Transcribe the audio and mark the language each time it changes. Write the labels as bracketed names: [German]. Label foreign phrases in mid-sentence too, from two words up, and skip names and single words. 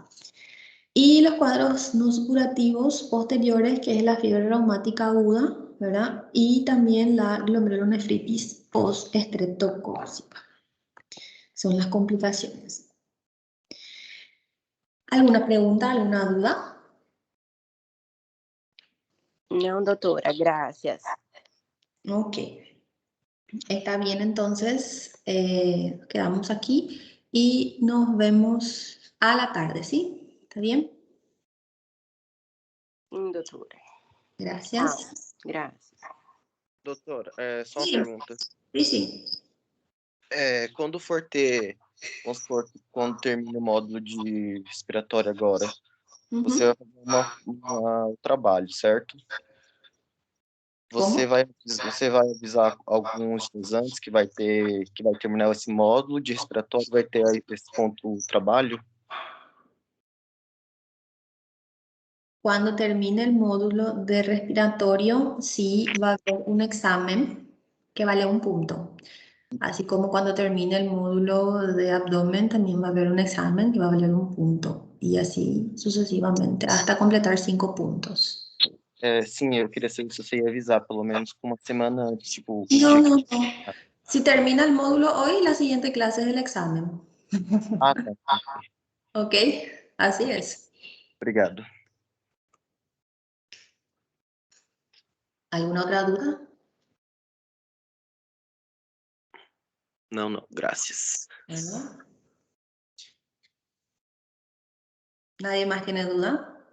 [Spanish] Y los cuadros no supurativos posteriores, que es la fiebre reumática aguda, ¿verdad? Y también la glomerulonefritis post-estreptocóxica. Son las complicaciones. ¿Alguna pregunta, alguna duda? [Portuguese] Não, doutora, graças. [Spanish] Ok. Está bien, entonces quedamos aquí y nos vemos a la tarde, ¿sí? ¿Está bien? [Portuguese] Sim, doutora. [Spanish] Gracias. [Portuguese] Graças. Doutora, só uma Sim. pergunta. [Spanish] Sí. [Portuguese] Quando for ter, vamos supor, quando termina o módulo de respiratório agora, você vai fazer o trabalho, certo? Você vai avisar alguns dias antes que vai terminar esse módulo de respiratório, vai ter aí esse ponto o trabalho? [Spanish] Cuando termine el módulo de respiratorio, sí va a haber un examen que vale 1 punto. Así como cuando termine el módulo de abdomen, también va a haber un examen que va a valer 1 punto. Y así sucesivamente, hasta completar 5 puntos. [Portuguese] Sim, eu queria saber se você ia avisar, pelo menos com uma semana antes, tipo... [Spanish] No. Si termina el módulo hoy, la siguiente clase es el examen. [Portuguese] Ah, tá. [Spanish] Ok, así es. [Portuguese] Obrigado. [Spanish] ¿Alguna otra duda? [Portuguese] Não, graças. [Spanish] ¿No? ¿Nadie más tiene duda?